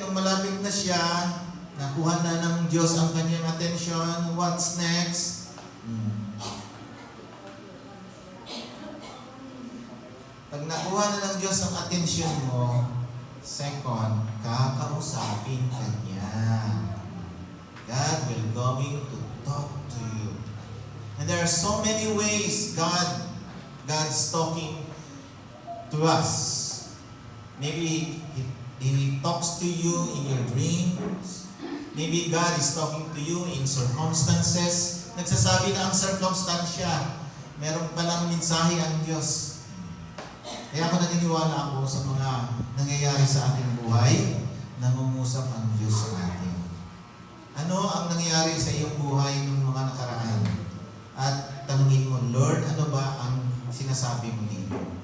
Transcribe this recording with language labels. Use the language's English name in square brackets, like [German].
[Filipino] Nung malapit na siya, nakuha na ng Diyos ang kanyang attention. [English] What's next? [Filipino] Pag nakuha na ng Diyos ang attention mo, second, kakausapin ka niya. [English] God will going to talk to you. And there are so many ways God's talking to us. Maybe He talks to you in your dreams. Maybe God is talking to you in circumstances. [Filipino] Nagsasabi na ang circumstansya. Meron palang mensahe ang Diyos. Kaya ako naniniwala ako sa mga nangyayari sa ating buhay, nangungusap ang Diyos sa atin. Ano ang nangyayari sa iyong buhay ng mga nakaraan? At tanungin mo, Lord, ano ba ang sinasabi mo dito?